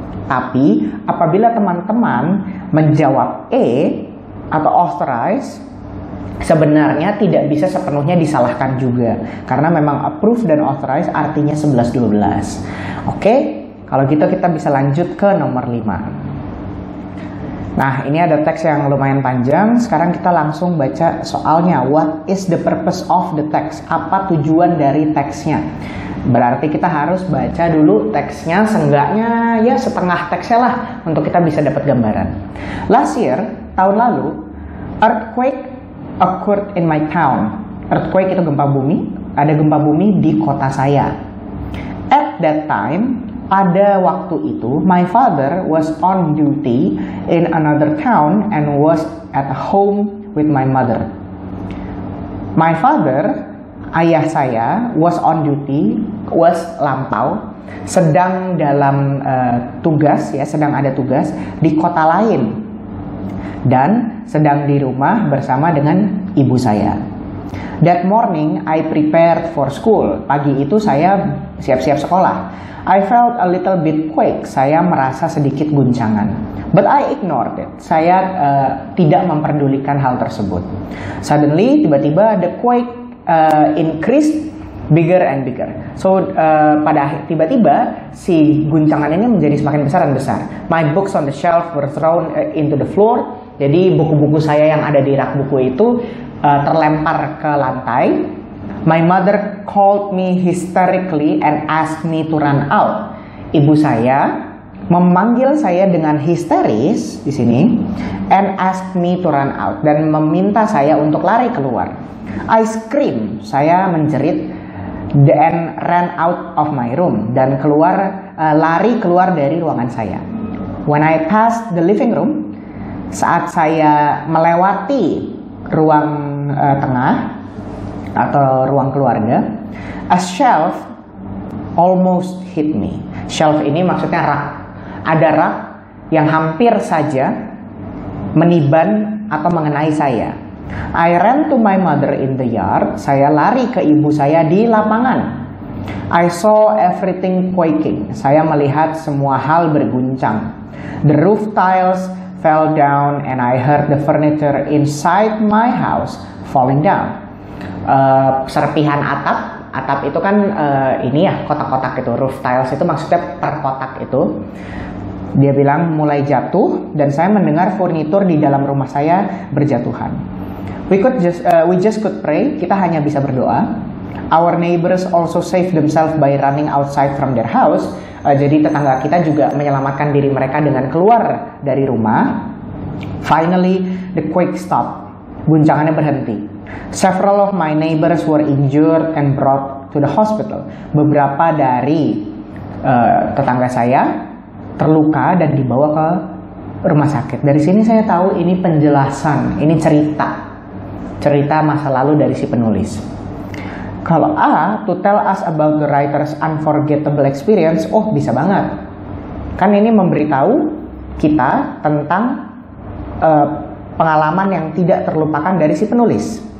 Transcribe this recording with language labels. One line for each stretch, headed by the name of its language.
Indonesian: Tapi apabila teman-teman menjawab E atau authorize, sebenarnya tidak bisa sepenuhnya disalahkan juga. Karena memang approve dan authorize artinya 11-12. Oke, kalau gitu kita bisa lanjut ke nomor 5. Nah, ini ada teks yang lumayan panjang. Sekarang kita langsung baca soalnya.
English: What is the purpose of the text?
Indonesian: Apa tujuan dari teksnya? Berarti kita harus baca dulu teksnya, seenggaknya ya setengah teksnya lah untuk kita bisa dapat gambaran.
English: Last year,
Indonesian: tahun lalu,
English: earthquake occurred in my town.
Indonesian: Earthquake itu gempa bumi, ada gempa bumi di kota saya.
English: at that time,
Indonesian: pada waktu itu,
English: my father was on duty in another town and was at home with my mother. My father,
Indonesian: ayah saya,
English: was on duty, was
Indonesian: lampau, sedang dalam tugas, ya, sedang ada tugas di kota lain, dan sedang di rumah bersama dengan ibu saya.
English: That morning, I prepared for school.
Indonesian: Pagi itu saya siap-siap sekolah.
English: I felt a little bit quake.
Indonesian: Saya merasa sedikit guncangan.
English: But I ignored it.
Indonesian: Saya tidak memperdulikan hal tersebut.
English: Suddenly,
Indonesian: tiba-tiba
English: the quake increased bigger and bigger.
Indonesian: So, tiba-tiba si guncangan ini menjadi semakin besar dan besar.
English: My books on the shelf were thrown into the floor.
Indonesian: Jadi buku-buku saya yang ada di rak buku itu terlempar ke lantai.
English: My mother called me hysterically and asked me to run out.
Indonesian: Ibu saya memanggil saya dengan histeris di sini
English: and asked me to run out,
Indonesian: dan meminta saya untuk lari keluar.
English: I screamed,
Indonesian: saya menjerit,
English: and ran out of my room,
Indonesian: dan lari keluar dari ruangan saya.
English: When I passed the living room,
Indonesian: saat saya melewati ruang tengah atau ruang keluarga,
English: a shelf almost hit me.
Indonesian: Shelf ini maksudnya rak. Ada rak yang hampir saja meniban atau mengenai saya.
English: I ran to my mother in the yard.
Indonesian: Saya lari ke ibu saya di lapangan.
English: I saw everything quaking.
Indonesian: Saya melihat semua hal berguncang.
English: The roof tiles fell down and I heard the furniture inside my house falling down.
Indonesian: Serpihan atap itu kan ini ya, kotak-kotak itu, roof tiles itu maksudnya per kotak itu. Dia bilang mulai jatuh, dan saya mendengar furnitur di dalam rumah saya berjatuhan.
English: We just could pray.
Indonesian: Kita hanya bisa berdoa.
English: Our neighbors also saved themselves by running outside from their house.
Indonesian: Jadi tetangga kita juga menyelamatkan diri mereka dengan keluar dari rumah.
English: Finally, the quake stopped.
Indonesian: Guncangannya berhenti.
English: Several of my neighbors were injured and brought to the hospital.
Indonesian: Beberapa dari tetangga saya terluka dan dibawa ke rumah sakit. Dari sini saya tahu ini penjelasan, ini cerita masa lalu dari si penulis. Kalau A,
English: to tell us about the writer's unforgettable experience,
Indonesian: oh bisa banget. Kan ini memberitahu kita tentang pengalaman yang tidak terlupakan dari si penulis.